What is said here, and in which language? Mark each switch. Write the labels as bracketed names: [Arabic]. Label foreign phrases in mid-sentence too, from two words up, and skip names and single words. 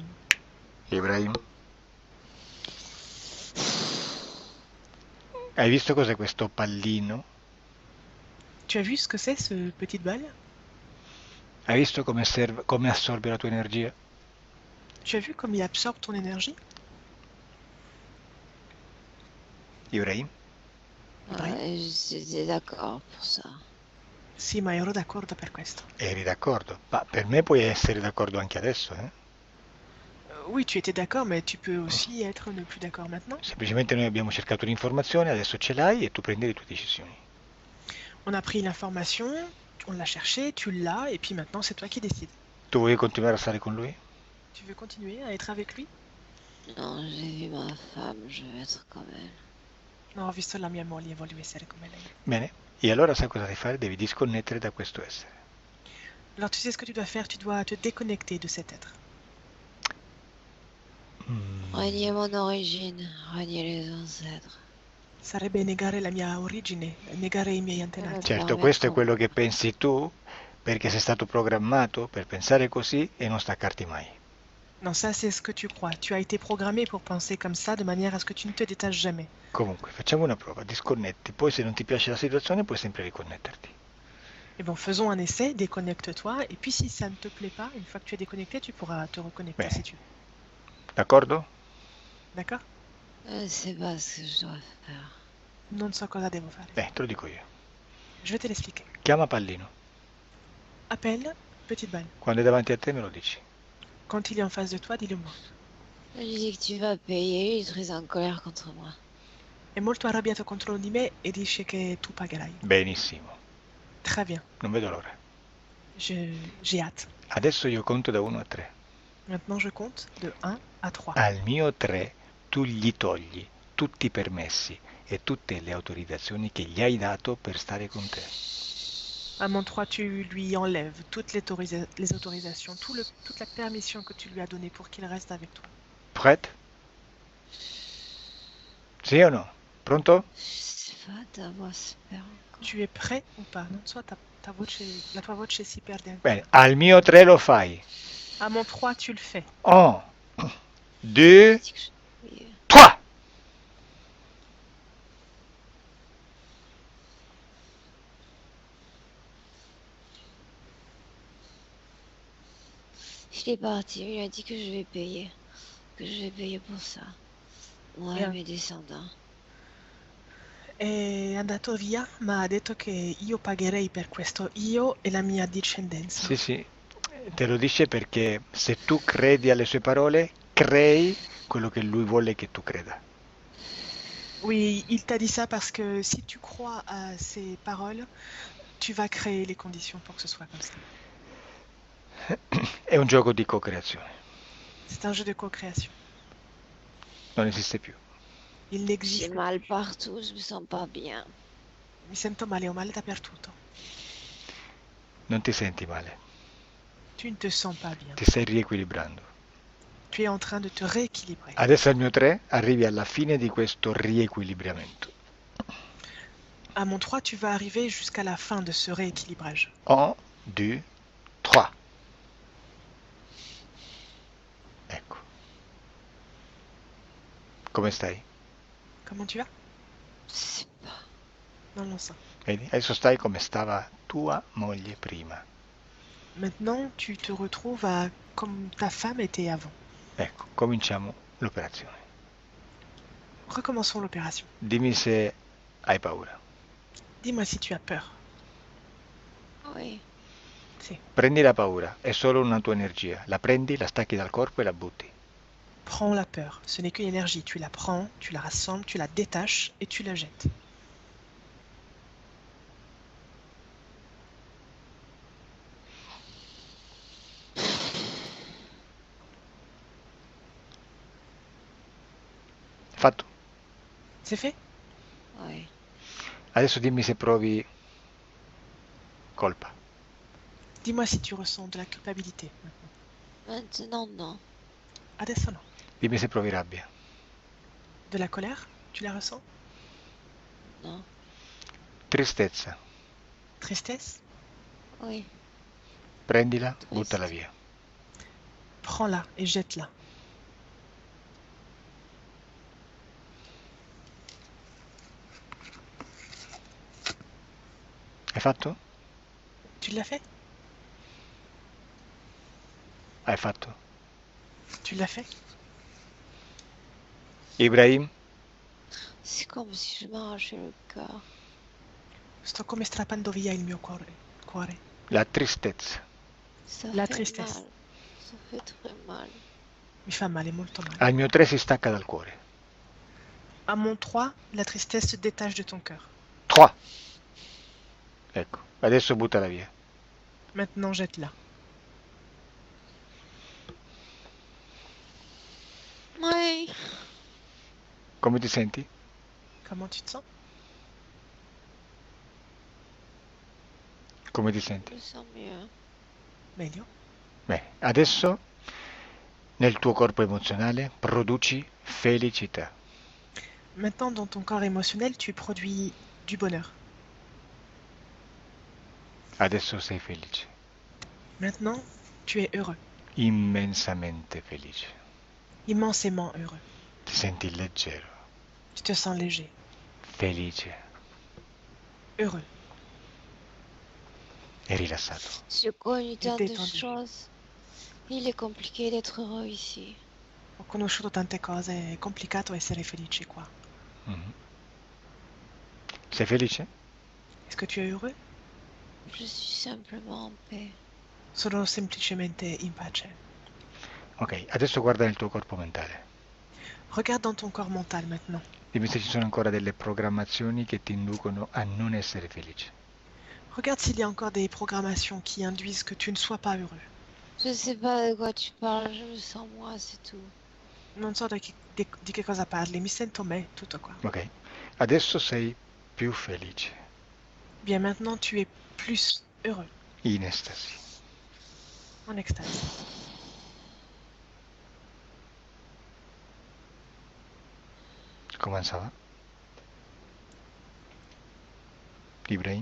[Italian] Ibrahim? Hai visto cos'è questo pallino? [French] Tu as vu ce que c'est, ce petite balle? [Italian] Hai visto come assorbe la tua energia? [French] Tu as vu comme il absorbe ton énergie? Ibrahim? J'étais d'accord pour ça. [Italian] Sì, ma ero d'accordo per questo. Eri d'accordo? Ma per me puoi essere d'accordo anche adesso, eh? [French] Oui, tu étais d'accord, mais tu peux aussi être ne plus d'accord maintenant. [Italian] Semplicemente noi abbiamo cercato l'informazione, adesso ce l'hai e tu prendi le tue decisioni. [French] On a pris l'information, on l'a cherché, tu l'as, et puis maintenant c'est toi qui décides. [Italian] Tu vuoi continuare a stare con lui? [French] Tu veux continuer à être avec lui? Non, j'ai vu ma femme, je veux être comme elle. [Italian] No, ho visto la mia moglie e voglio essere come lei. Bene, e allora sai cosa devi fare? Devi disconnettere da questo essere. [French] Alors tu sais ce que tu dois faire, tu dois te déconnecter de cet être. Renier mon origine, renier les ancêtres. [Italian] Sarebbe negare la mia origine, negare i miei antenati. Certo, questo è quello che pensi tu, perché sei stato programmato per pensare così e non staccarti mai. [French] Non, ça c'est ce que tu crois. Tu as été programmé pour penser comme ça, de manière à ce que tu ne te détaches jamais. [Italian] Comunque, facciamo una prova, disconnetti, poi se non ti piace la situazione puoi sempre riconnetterti. [French] Et bon, faisons un essai, déconnecte-toi, et puis si ça ne te plaît pas, une fois que tu es déconnecté, tu pourras te reconnecter [Italian] Bene. [French] si tu veux. [Italian] D'accordo? [French] D'accord? C'est pas ce que je dois faire. [Italian] Non so cosa devo fare. Te lo dico io. [French] Je vais te l'expliquer. [Italian] Chiama Pallino. [French] Appelle Petite Balle. [Italian] Quando è davanti a te me lo dici. [French] Quand il est en face de toi, dis-le-moi. Je lui dis que tu vas payer, il est très en colère contre moi. [Italian] È molto arrabbiato contro di me e dice che tu pagherai. Benissimo. [French] Très bien. [Italian] Non vedo l'ora. [French] J'ai hâte. [Italian] Adesso io conto da 1 a 3. [French] Maintenant, je compte de 1 à 3. [Italian] Al mio 3 tu gli togli tutti i permessi e tutte le autorizzazioni che gli hai dato per stare con te. [French] À mon 3, tu lui enlèves toutes les autorisations, toute la permission que tu lui as donnée pour qu'il reste avec toi. Prête? [Italian] Sì o no? Pronto? [French] Je sais pas, ta voix se perd encore. Tu es prêt ou pas? [Italian] Non so, la tua voce si perde ancora. Bene, al mio 3 lo fai. [French] À mon 3, tu le fais. [Italian] 1, 2, [French] Je dis que je vais payer. [Italian] 3. [French] Il est parti, il a dit que je vais payer. Que je vais payer pour ça. Moi et Bien. mes descendants. [Italian] È andato via, ma ha detto che io pagherei per questo, io e la mia discendenza. Sì, sì, te lo dice perché se tu credi alle sue parole, crei quello che lui vuole che tu creda. [French] Oui, il t'a dit ça parce que si tu crois à ses paroles, tu vas créer les conditions pour que ce soit comme ça. [Italian] È un gioco di co-creazione, [French] C'est un jeu de co-création. [Italian] non esiste più. [French] Il J'ai n'existe mal partout, je me sens pas bien. [Italian] Mi sento male, ho male dappertutto. Non ti senti male, [French] Tu ne te sens pas bien. [Italian] ti stai riequilibrando. [French] Tu es en train de te rééquilibrer. [Italian] Adesso al mio 3 arrivi alla fine di questo riequilibramento. [French] À mon 3, tu vas arriver jusqu'à la fin de ce rééquilibrage. [Italian] 1, 2, 3. Ecco. Come stai? [French] Comment tu vas? Je sais pas. [Italian] Non lo so. Vedi? Adesso stai come stava tua moglie prima. [French] Maintenant, tu te retrouves comme ta femme était avant. [Italian] Ecco, cominciamo l'operazione. [French] Recommençons l'opération. [Italian] Dimmi se hai paura. [French] Dis-moi si tu as peur. Oui. [Italian] Sì. Prendi la paura, è solo una tua energia. La prendi, la stacchi dal corpo e la butti. [French] Prends la peur. Ce n'est qu'une énergie. Tu la prends, tu la rassembles, tu la détaches et tu la jettes. [Italian] Fatto? [French] C'est fait? Oui. [Italian] Adesso dimmi se provi colpa. [French] Dis-moi si tu ressens de la culpabilité. Maintenant, [Italian] non. Adesso no. Dimmi se provi rabbia. [French] De la colère? Tu la ressens? Non. [Italian] Tristezza. [French] Tristesse? Oui. [Italian] Prendila, [French] Triste. [Italian] buttala via. [French] Prends-la et jette-la. [Italian] Hai fatto? [French] Tu l'as fait? [Italian] Hai fatto? [French] Tu l'as fait? Ibrahim? C'est comme si je m'arrachais le cœur. [Italian] Sto come strappando via il mio cuore. La tristezza. [French] Ça La fait tristesse. mal. Ça fait très mal. [Italian] Mi fa male, molto male. Al mio 3 si stacca dal cuore. [French] À mon 3, la tristesse se détache de ton cœur. 3. [Italian] Ecco, adesso buttala via. [French] Maintenant, jette-la. Oui. [Italian] Come ti senti? [French] Comment tu te sens? [Italian] Come ti [French] Je [Italian] senti? [French] me sens mieux. [Italian] Meglio. Bene, adesso nel tuo corpo emozionale produci felicità. [French] Maintenant, dans ton corps émotionnel, tu produis du bonheur. [Italian] Adesso sei felice. [French] Maintenant, tu es heureux. [Italian] Immensamente felice. [French] Immensément heureux. [Italian] Ti senti leggero, [French] Tu te sens léger. [Italian] felice [French] Heureux. [Italian] e rilassato. [French] J'ai connu tant de détendu. choses. Il est compliqué d'être heureux ici. [Italian] Ho conosciuto tante cose, è complicato essere felici qua. Mhm. Sei felice? [French] Est-ce que tu es heureux? Je suis simplement en paix. [Italian] Sono semplicemente in pace. Ok, adesso guarda nel tuo corpo mentale. [French] Regarde dans ton corps mental maintenant. [Italian] Dimmi se ci sono ancora delle programmazioni che ti inducono a non essere felice. [French] Regarde s'il y a encore des programmations qui induisent que tu ne sois pas heureux. Je sais pas de quoi tu parles, je me sens moi, c'est tout. [Italian] Non so di che cosa parli, mi sento me, tutto qua. Ok, adesso sei più felice, [French] Bien, maintenant tu es plus heureux, [Italian] in estasi. [French] en extase. Come ça? Ibrahim?